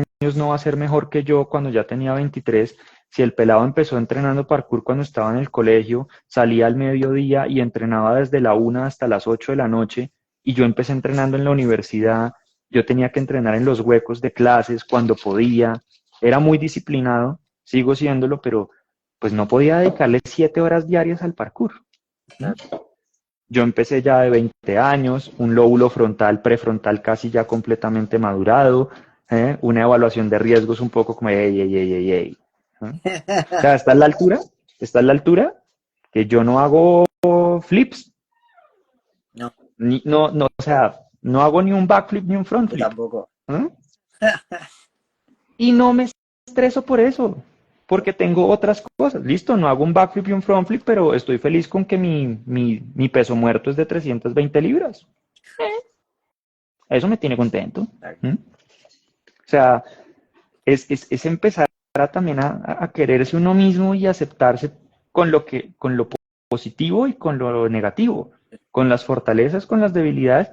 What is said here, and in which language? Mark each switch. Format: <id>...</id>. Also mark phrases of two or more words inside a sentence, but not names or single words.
<es>no va a ser mejor que yo cuando ya tenía 23, si el pelado empezó entrenando parkour cuando estaba en el colegio, salía al mediodía y entrenaba desde la 1 hasta las 8 de la noche, y yo empecé entrenando en la universidad, yo tenía que entrenar en los huecos de clases cuando podía, era muy disciplinado, sigo siéndolo, pero pues no podía dedicarle 7 horas diarias al parkour. ¿Mm? Yo empecé ya de 20 años, un lóbulo frontal, prefrontal casi ya completamente madurado, una evaluación de riesgos un poco como, ey, ey, ey, ey, ey. O sea, está en la altura que yo no hago flips, No, no, o sea, no hago ni un backflip ni un front yo flip. tampoco. ¿Eh? Y no me estreso por eso, porque tengo otras cosas. Listo, no hago un backflip y un</es> <en>front flip,</en> <es>pero estoy feliz con que mi peso muerto es de 320 libras. Eso me tiene contento. ¿Mm? O sea, es empezar también a quererse uno mismo y aceptarse con lo positivo y con lo negativo, con las fortalezas, con las debilidades.</es>